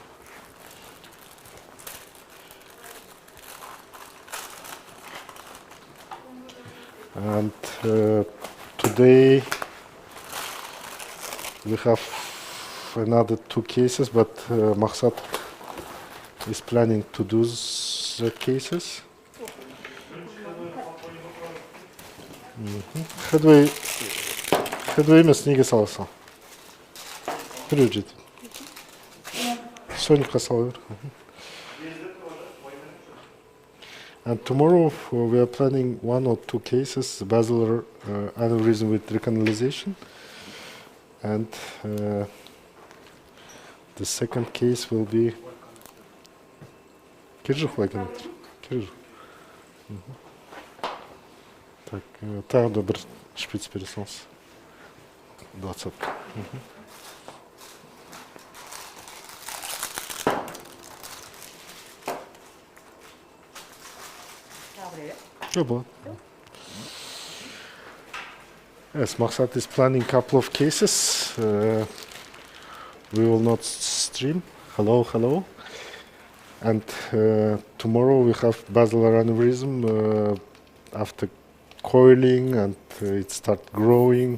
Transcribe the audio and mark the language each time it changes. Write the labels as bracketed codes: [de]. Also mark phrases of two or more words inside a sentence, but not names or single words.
[en] And today we have another 2 cases, but Maksat is planning to do the cases. [kk] Headway емес, неге саласың? Біреу жет. Соникқа сала бер. [en] And tomorrow we are planning 1 or 2 cases, basilar aneurysm with recanalization. And the second case will be... [kk] Киржих Владимир. Киржих. Так, тағы да бір шприц бере салыңыз. 20-ка. Болады. [en] Yes, Maksat is planning a couple of cases. We will not stream. Hello, hello. And tomorrow we have basilar aneurysm after coiling, and it starts growing.